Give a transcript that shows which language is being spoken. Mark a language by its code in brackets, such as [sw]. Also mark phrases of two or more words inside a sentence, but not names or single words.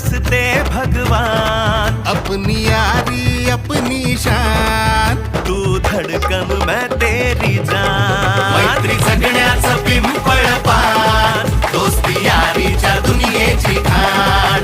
[hi] बनते भगवान। अपनी यारी अपनी शान, तू धडकन मैं तेरी जान। [mr] मैत्री जगण्याचं पिंपळ पान, दोस्ती यारीच्या दुनियेची खाण।